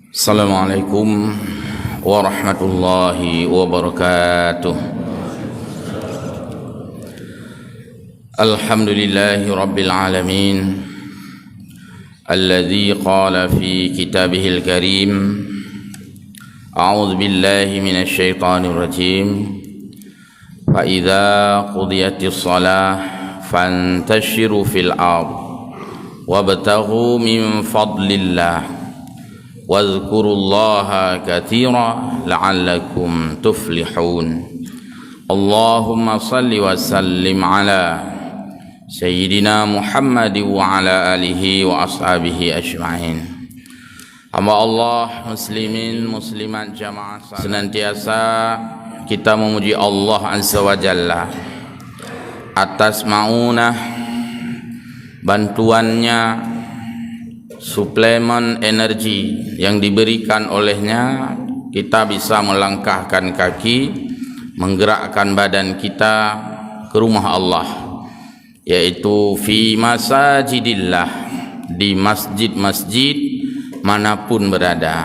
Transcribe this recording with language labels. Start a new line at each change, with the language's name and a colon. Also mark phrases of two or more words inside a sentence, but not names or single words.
Arabic: السلام عليكم ورحمة الله وبركاته. الحمد لله رب العالمين الذي قال في كتابه الكريم أعوذ بالله من الشيطان الرجيم, فإذا قضيت الصلاة فانتشروا في الأرض وابتغوا من فضل الله واذكروا الله كثيرا لعلكم تفلحون. اللهم صل وسلم على سيدنا محمد وعلى آله وأصحابه أجمعين.
Indonesian: Hamba Allah, muslimin muslimat jamaah, senantiasa kita memuji Allah
Arabic: عز وجل
Indonesian: atas maunah, bantuannya, suplemen energi yang diberikan olehnya, kita bisa melangkahkan kaki, menggerakkan badan kita ke rumah Allah, yaitu
Arabic: في مساجد الله,
Indonesian: di masjid-masjid manapun berada.